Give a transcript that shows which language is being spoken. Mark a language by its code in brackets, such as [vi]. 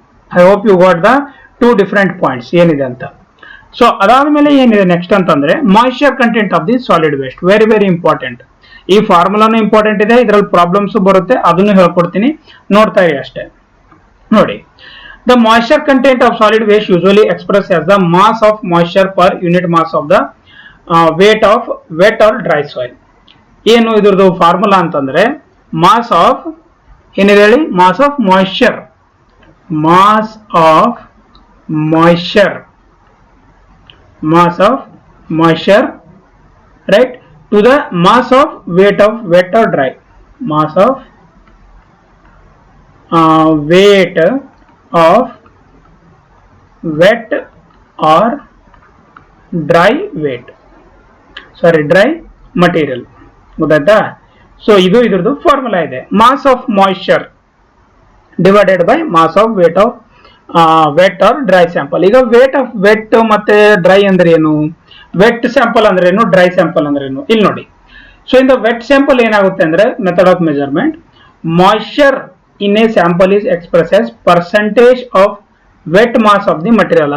[en] I hope you got the 2 different points [kn] ಏನಿದೆ ಅಂತ. So ಅದಾದ್ಮೇಲೆ ಏನಿದೆ ನೆಕ್ಸ್ಟ್ ಅಂತಂದ್ರೆ moisture content of the solid waste. Very very important. ಈ ಫಾರ್ಮುಲಾನು ಇಂಪಾರ್ಟೆಂಟ್ ಇದೆ, ಇದರಲ್ಲಿ ಪ್ರಾಬ್ಲಮ್ಸ್ ಬರುತ್ತೆ, ಅದನ್ನು ಹೇಳ್ಕೊಡ್ತೀನಿ, ನೋಡ್ತಾ ಇರಿ ಅಷ್ಟೇ. [en] ನೋಡಿ, the moisture content of solid waste usually express as the mass of moisture per unit mass of the weight of wet or dry soil. [kn] ಏನು ಇದ್ರದ್ದು ಫಾರ್ಮುಲಾ ಅಂತಂದ್ರೆ ಮಾಸ್ ಆಫ್ ಏನಿದೆ ಹೇಳಿ, [en] Mass of moisture, mass of moisture, mass of moisture, right, to the mass of weight of wet or dry, mass of weight of wet or dry weight, sorry dry material. [kn] ಗೊತ್ತಾಯ್ತಾ? So ಇದು ಇದ್ರದ್ದು formula ಇದೆ. [en] Mass of moisture divided by mass of weight of wet or dry sample. [kn] ಈಗ vet ಮತ್ತೆ dry ಅಂದ್ರೆ ಏನು, vet sample ಅಂದ್ರೆ ಏನು, ಡ್ರೈ ಸ್ಯಾಂಪಲ್ ಅಂದ್ರೆ ಏನು, ಇಲ್ಲಿ ನೋಡಿ. [en] so in the wet sample [kn] ಏನಾಗುತ್ತೆ ಅಂದ್ರೆ [en] Method of measurement, moisture in a sample is express as percentage of wet mass of the material.